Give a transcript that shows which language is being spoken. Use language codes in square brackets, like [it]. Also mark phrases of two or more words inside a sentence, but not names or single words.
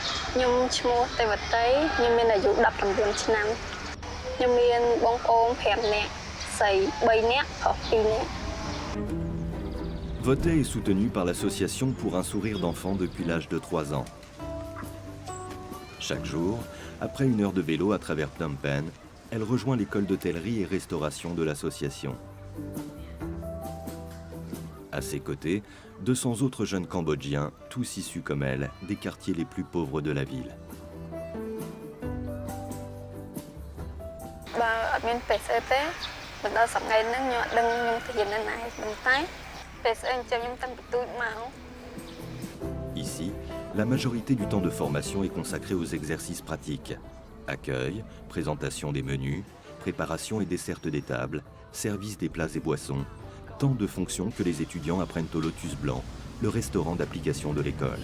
[km] ខ្ញុំឈ្មោះទេវតីខ្ញុំមានអាយុ19ឆ្នាំខ្ញុំមានបងប្អូន5នាក់ស្រី3នាក់ប្រុស2នាក់ [fr] Votey est soutenue par l'association pour un sourire d'enfant depuis l'âge de 3 ans. Chaque jour, après une heure de vélo à travers Phnom Penh, elle rejoint l'école d'hôtellerie et restauration de l'association. À ses côtés, 200 autres jeunes Cambodgiens, tous issus comme elle, des quartiers les plus pauvres de la ville. [km] បើអត់មានពេលស្អីទេមិនដល់ថ្ងៃហ្នឹងខ្ញុំអត់ដឹងខ្ញុំទៅរៀននៅណាប៉ុន្តែពេលស្អីអញ្ចឹងខ្ញុំតាំងពីទូចមក [fr] Ici, la majorité du temps de formation est consacrée aux exercices pratiques. Accueil, présentation des menus, préparation et desserte des tables, service des plats et boissons, tant de fonctions que les étudiants apprennent au Lotus Blanc, le restaurant d'application de l'école.